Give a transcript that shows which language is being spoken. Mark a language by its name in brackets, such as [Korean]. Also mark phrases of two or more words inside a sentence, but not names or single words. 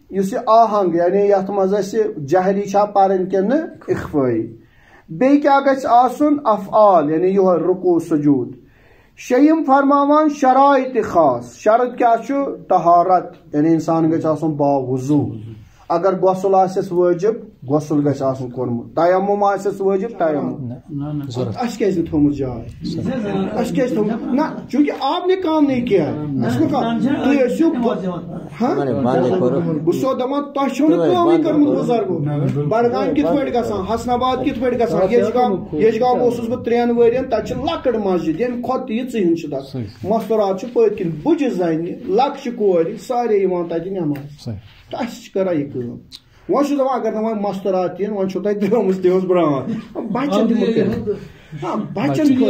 [Kashmiri] یہِ آہنگ یعنی یتھ منٛز اسہِ جہری چھا پرٕنۍ کِنہٕ اخفٲیی بیٚیہِ کیٛاہ گژھِ آسُن افعال یعنی یِہوے رُکوٗع سجوٗد 6 فرماوان شرائط خاص شرط کیٛاہ چھُ طہارت یعنی انسان گژھِ آسُن باوضوٗ اگر غسل آسٮ۪س وٲجب غسل گژھِ آسُن کوٚرمُت تیمم آسٮ۪س وٲجب تیمم اَسہِ کیٛازِ نہٕ تھوٚمُت جاے اَسہِ کیٛازِ تھوٚمُت نہ [Urdu] چوٗنکہِ آپ نے کام نہیں کیا [Kashmiri] اَسہِ کام تُہۍ ٲسِو بہٕ چھُسو دپان تۄہہِ چھو نہٕ کٲمٕے کٔرمٕژ بُزرگو بڈگام کِتھ پٲٹھۍ گژھان حسن آباد کِتھ پٲٹھۍ گژھان یجگام اوسُس بہٕ 3 ؤرین تتہِ چھِ لۄکٕٹ مسجد ییٚمہِ کھۄتہٕ تہِ یِژٕے ہِن چھِ تتھ مستورات چھِ پٔتۍ کِنۍ بُجہِ زنہِ لۄکچہِ کورِ سارے یِوان تتہِ نٮ۪ماز تہٕ اَسہِ چھِ کران یہِ کٲم وۄنۍ چھُس دپان اگر نہٕ وۄنۍ مستورات یِن وۄنۍ چھو تۄہہِ درٛٲمٕژ تِہٕنٛز برٛانٛد بچن دِمو کٔرِتھ بچن